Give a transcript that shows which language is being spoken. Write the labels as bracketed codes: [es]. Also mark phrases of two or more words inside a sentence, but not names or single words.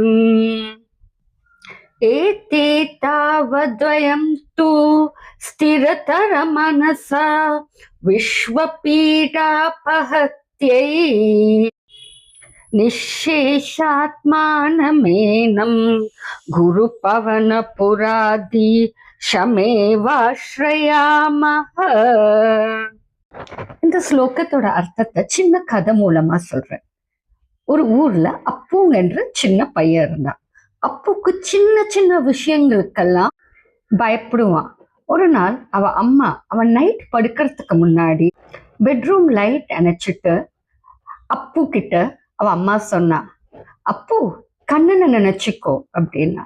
[sa] एते तावद्वयं तु स्थिरतर मनसा विश्वपीडापहत्यै निःशेषात्मानमेनं गुरुपवनपुरादि शमेवाश्रयामः. [ta] இந்த ஸ்லோகத்தோட அர்த்தத்தை சின்ன கதை மூலமா சொல்றேன். ஒரு ஊர்ல அப்புங்கிற சின்ன பையன் இருந்தான். அப்புக்கு சின்ன சின்ன விஷயங்களுக்கெல்லாம் பயப்படுவான். ஒரு நாள் அவன் நைட் படுக்கிறதுக்கு முன்னாடி [en] bedroom light [ta] அணைச்சிட்டு அப்பு கிட்ட அவ அம்மா சொன்னா, அப்பு கண்ணனை நினைச்சுக்கோ அப்படின்னா.